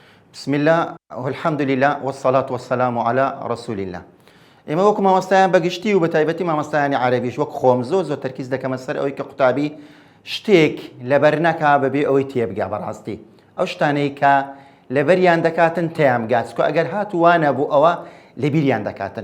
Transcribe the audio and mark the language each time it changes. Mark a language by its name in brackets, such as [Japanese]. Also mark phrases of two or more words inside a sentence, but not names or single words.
[Arabic] بسم الله والحمد لله والصلاة والسلام على رسول الله. [Central Kurdish] ئێمە وەکو مامۆستایان بەگشتی و بە تایبەتی مامۆستایانی عەرەبیش وەک خۆم زۆر تەرکیز دەکەمە سەر ئەوەی کە قوتابی شتێک لەبەر نەکا بەبێ ئەوەی تێبگا بەڕاستی ئەو شتانەی کە لەبەریان دەکاتن تیامگات کە ئەگەر هاتووانە بوو ئەوە لەبیریان دەکاتن.